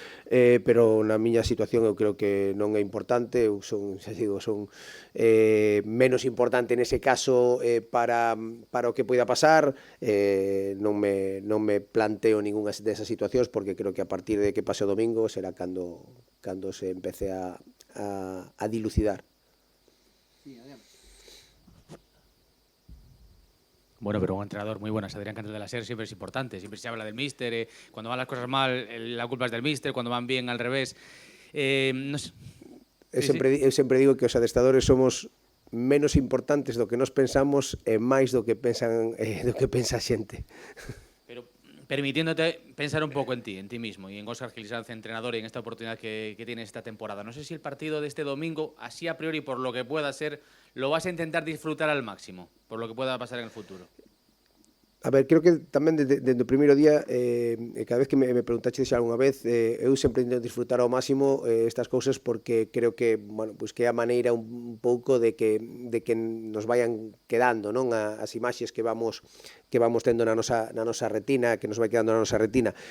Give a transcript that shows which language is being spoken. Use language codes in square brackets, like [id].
[gl] Pero na miña situación eu creo que non é importante, eu son, xa digo, son menos importante nese caso para o que poida pasar, non me planteo ninguna desas situacións porque creo que a partir de que pase o domingo será cando se empece a dilucidar. [es] Bueno, pero un entrenador muy bueno, Adrián Cantos de la Ser, siempre es importante. Siempre se habla del míster. Cuando van las cosas mal, la culpa es del míster. Cuando van bien, al revés. No sé. [gl] Eu sempre digo que os adestradores somos menos importantes do que nos pensamos e máis do que pensa a xente. [es] Pero permitiéndote pensar un poco en ti mismo y en Óscar Gil Sanz, entrenador, y en esta oportunidad que tienes esta temporada. No sé si el partido de este domingo, así a priori, por lo que pueda ser, lo vas a intentar disfrutar al máximo, por lo que pueda pasar en el futuro. [gl] A ver, creo que tamén desde o primeiro día, cada vez que me preguntaches algunha vez, eu sempre intento disfrutar ao máximo estas cousas porque creo que, bueno, pues que é a maneira un pouco de que nos vayan quedando, non, as imaxes que vamos tendo na nosa retina, que nos vai quedando na nosa retina.